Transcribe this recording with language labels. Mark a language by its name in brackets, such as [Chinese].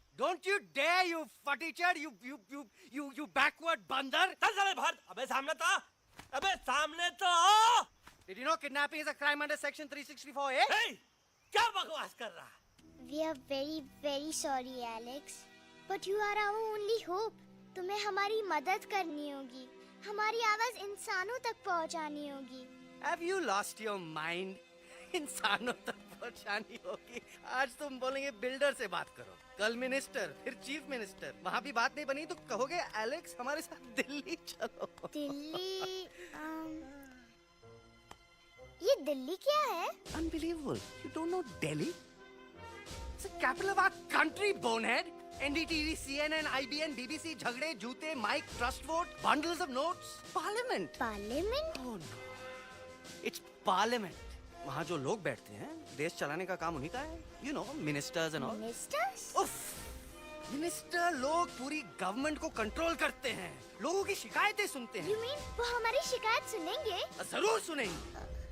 [English] Don't you dare, you futichard, you backward बंदर. [Hindi] चल साले बाहर। अबे सामने तो आओ। [English] Did you know kidnapping is a crime under section 364A? [Hindi] Hey, क्या बकवास कर रहा है? [English] We are very very sorry, Alex. But you are our only hope. [Hindi] तुम्हें हमारी मदद करनी होगी, हमारी आवाज इंसानों तक पहुंचानी होगी। [English] Have you lost your mind? [Hindi] इंसानों तक पहुंचानी होगी। आज तुम बोलेंगे बिल्डर से बात करो, कल मिनिस्टर, फिर चीफ मिनिस्टर। वहाँ भी बात नहीं बनी तो कहोगे एलेक्स हमारे साथ दिल्ली चलो। दिल्ली ये दिल्ली क्या है? [English] Unbelievable. You don't know Delhi? It's the capital of our country, bonehead. NDTV, CNN, IBN, BBC, [Hindi] झगड़े, जूते, mic, [English] Trust vote, bundles of notes, parliament. Parliament? Oh no. It's parliament. [Hindi] वहाँ जो लोग बैठते हैं, देश चलाने का काम उन्हीं का है. [English] You know, ministers and all. Ministers? उफ. [Hindi] मिनिस्टर लोग पूरी गवर्नमेंट को कंट्रोल करते हैं, लोगों की शिकायतें सुनते हैं। [English] You mean [Hindi] वो हमारी शिकायत सुनेंगे? जरूर सुनेंगे।